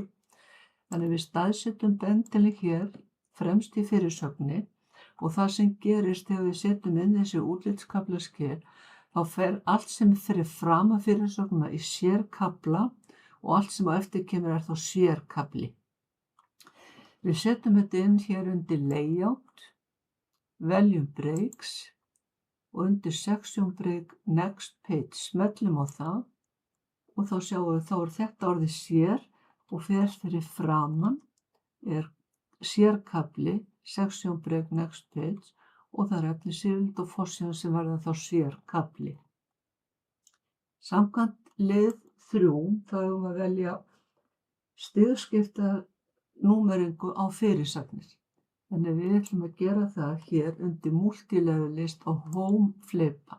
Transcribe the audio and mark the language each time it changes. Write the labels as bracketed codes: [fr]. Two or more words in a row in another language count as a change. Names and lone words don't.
[is] Þannig við staðsetjum bendilinn hér fremst í fyrirsögninni og það sem gerist þegar við setjum inn þessi útlitskaflaskil þá fer allt sem fyrir framan fyrirsögnina í sérkafla og allt sem á eftir kemur er þá sérkafli. Við setjum þetta inn hér undir layout, veljum breaks og undir [en] section break next page [is] smellum á það og þá sjáum við þá er þetta orðið sér og fer fyrir framan er sérkafli [en] section break next page [is] og það er efnisyfirlit og forsíðan sem verða þá sérkafli. Samkvæmt lið 3 þá höfum við að velja stigskipta númeringu á fyrirsagnir. Þannig við ætlum að gera það hér undir [en] multilevel list [is] á home flipa.